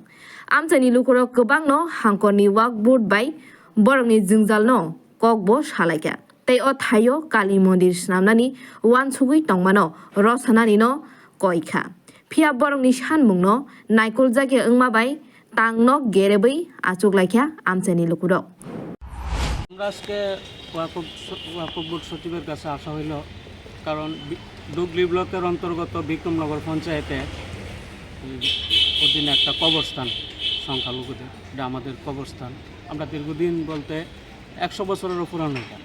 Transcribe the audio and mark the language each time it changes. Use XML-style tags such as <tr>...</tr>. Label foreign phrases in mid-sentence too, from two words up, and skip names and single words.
<trp>Amchani lukurok gobangno hangkorni work board bai borokni jingjalno kokbo salaikha. Tei o thaio kali mandir snamnani wansugui tongmano rosanani no koikha. Phia borokni sanmungno naikoljakya wngma bai tangno gerebui achuklaikha amchani lukurok.</trp> <bn>আমরা আজকে ওয়াকফ বোর্ড সচিবের কাছে আসা হইল কারণ ডুগলি ব্লকের অন্তর্গত বিক্রমনগর পঞ্চায়েতে অধীনে একটা কবরস্থান সংখ্যালঘুদের, এটা আমাদের কবরস্থান। আমরা দীর্ঘদিন বলতে 100 বছরেরও পুরানো এটা।</bn>